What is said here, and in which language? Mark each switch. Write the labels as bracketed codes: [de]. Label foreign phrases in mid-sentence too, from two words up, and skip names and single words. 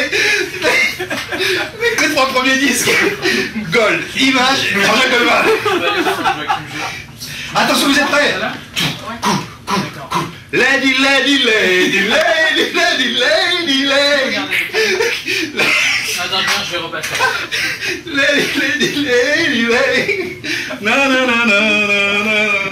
[fr] Les 3 premiers disques. Gold, Image, Jean-Jacques Goldman. Attention, vous êtes prêts? [en] Lady, lady, lady, lady, lady, lady, lady. [fr] Attends, je vais repasser. [en] Lady, lady, lady, lady. Na na na na na na.